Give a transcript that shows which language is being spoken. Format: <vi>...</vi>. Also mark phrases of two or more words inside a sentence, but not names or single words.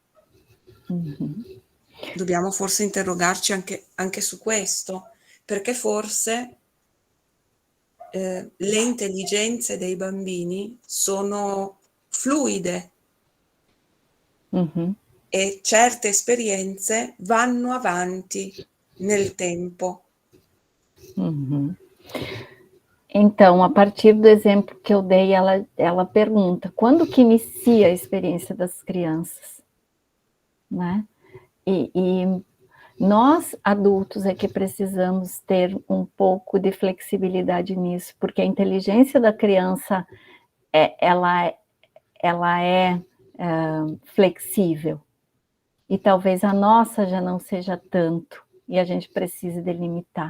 <it>Dobbiamo forse interrogarci anche su questo, perché forse le intelligenze dei bambini sono fluide e certe esperienze vanno avanti nel tempo.</it> <pt>Então, a partir do exemplo que eu dei, ela pergunta, quando que inicia a experiência das crianças? Né? E nós, adultos, é que precisamos ter um pouco de flexibilidade nisso, porque a inteligência da criança, ela é flexível, e talvez a nossa já não seja tanto, e a gente precise delimitar.</pt>